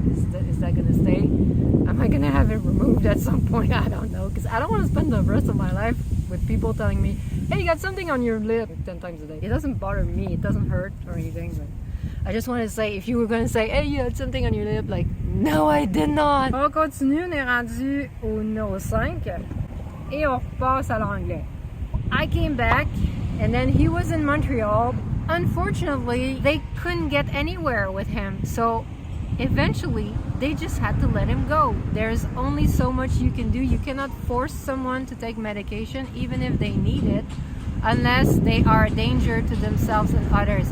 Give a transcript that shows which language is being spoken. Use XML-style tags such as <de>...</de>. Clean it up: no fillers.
<en>Is that going to stay? Am I going to have it removed at some point? I don't know, because I don't want to spend the rest of my life with people telling me, hey, you got something on your lip 10 times a day. It doesn't bother me. It doesn't hurt or anything, but I just want to say, if you were going to say, hey, you had something on your lip, like, no, I did not.</en> <fr>On continue, on est rendu au numéro 5 et on repasse à l'anglais.</fr> <en>I came back and then he was in Montreal. Unfortunately, they couldn't get anywhere with him, so eventually they just had to let him go. There's only so much you can do. You cannot force someone to take medication even if they need it, unless they are a danger to themselves and others.</en>